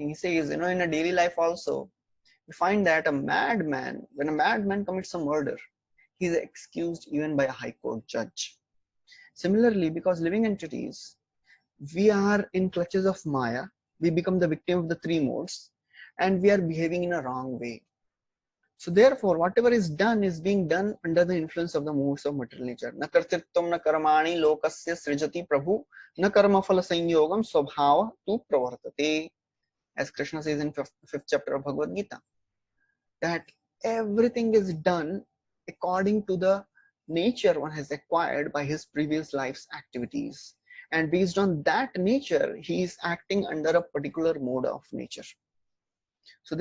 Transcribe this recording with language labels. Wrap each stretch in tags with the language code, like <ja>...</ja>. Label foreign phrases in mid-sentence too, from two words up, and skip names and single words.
<en>He says, in a daily life also, we find that when a madman commits a murder, he is excused even by a high court judge. Similarly, because living entities, we are in clutches of Maya, we become the victim of the three modes, and we are behaving in a wrong way. So therefore, whatever is done is being done under the influence of the modes of material nature.</en> <sa>Na kartirtvam na karmani lokasya srijati prabhu na karma phala sanyogam swabhava tu pravartate.</sa> <en>As Krishna says in 5th chapter of Bhagavad Gita, that everything is done according to the nature one has acquired by his previous life's activities. And based on that nature, he is acting under a particular mode of nature.</en>